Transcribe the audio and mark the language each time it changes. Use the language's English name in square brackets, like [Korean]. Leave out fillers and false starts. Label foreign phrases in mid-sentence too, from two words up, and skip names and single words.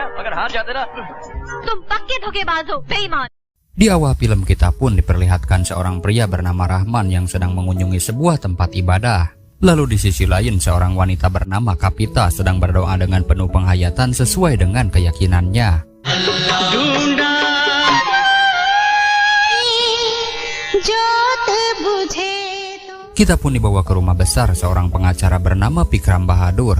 [Hindi] अगर हार जाते ना तुम पक्के धोखेबाज हो, बेईमान. [Indonesian] Di awal film kita pun diperlihatkan seorang pria bernama Rahman yang sedang mengunjungi sebuah tempat ibadah. Lalu di sisi lain seorang wanita bernama Kapita sedang berdoa dengan penuh penghayatan sesuai dengan keyakinannya. Kita pun dibawa ke rumah besar seorang pengacara bernama Pikram Bahadur.